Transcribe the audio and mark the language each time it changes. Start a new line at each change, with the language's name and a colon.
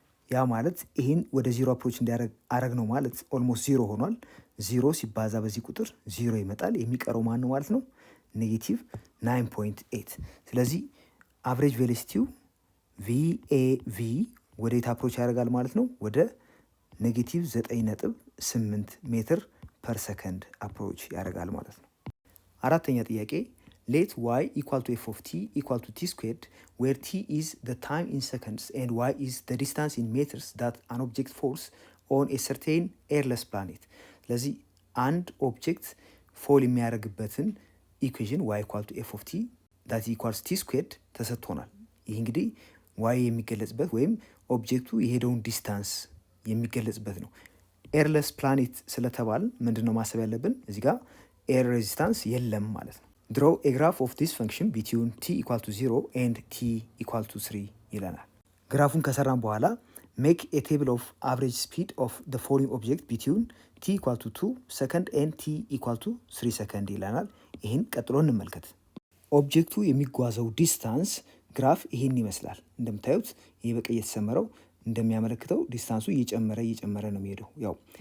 Amharic: ያ ማለት ይህን ወደ 0 አፕሮች እንዲያደርግ አረግ ነው ማለት ኦልሞስት 0 ሆኗል። 0 ሲባዛ በዚህ ቁጥር 0 ይመጣል። የሚቀረው ማን ነው ማለት ነው? ኔጌቲቭ 9.8። ስለዚህ አቨሬጅ ቬሎሲቲው ቪኤቪ ወደ የት አፕሮች ያደርጋል ማለት ነው? ወደ ኔጌቲቭ 9.8 ሜትር ፐር ሰከንድ አፕሮች ያደርጋል ማለት ነው። አራተኛ ጥያቄ
English: let y equal to f of t equal to t squared where t is the time in seconds and y is the distance in meters that an object falls on a certain airless planet።
Amharic: ስለዚህ አንድ ኦብጀክት ፎል የሚያደርግበትን ኢኩዌዥን
English: y equal to f of t that equals t squared
Amharic: ተሰጥቶናል። ይህ እንግዲህ y የሚገለጽበት ወይም ኦብጀክቱ የሄደውን ዲስታንስ የሚገለጽበት ነው። ኤርለስ ፕላኔት ስለተባል ምንድን ነው ማሰብ ያለብን? እዚህ ጋር ኤር ሬዚስታንስ የለም ማለት ነው።
English: draw a graph of this function between t equal to 0 and t equal to 3
Amharic: ይለናል። ግራፉን ከሰራን በኋላ
English: make a table of average speed of the following object between t equal to 2 second and t equal to 3 second
Amharic: ይለናል። ይህን ቀጥሎ እንመልከት። ኦብጀክቱ የሚጓዘው ዲስታንስ ግራፍ ይህን ይመስላል። እንደምታዩት ይህ በቀይ የተሰመረው እንደሚያመለክተው ዲስታንሱ እየጨመረ ነው የሚሄደው። ያው